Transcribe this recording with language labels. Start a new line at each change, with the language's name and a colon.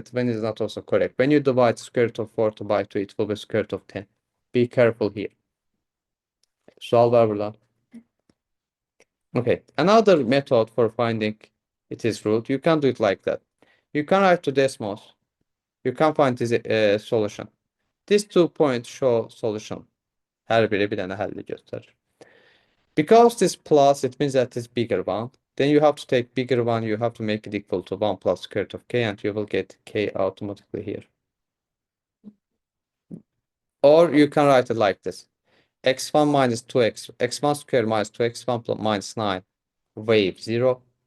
English: 20 is not also correct. When you divide square root of 40 by 2, it will be square root of 10. Be careful here.
Turkish: Sual var burada.
English: Okay, another method for finding its root, you can do it like that. You can write to decimals. You can find this solution. These 2 points show solution.
Turkish: Her biri bir tane halli gösterir.
English: Because this plus, it means that this bigger one. Then you have to take bigger one, you have to make it equal to 1 plus square root of k, and you will get k automatically here. Or you can write it like this. x1 minus 2x, x1 squared minus 2x1 plus minus 9, wave 0.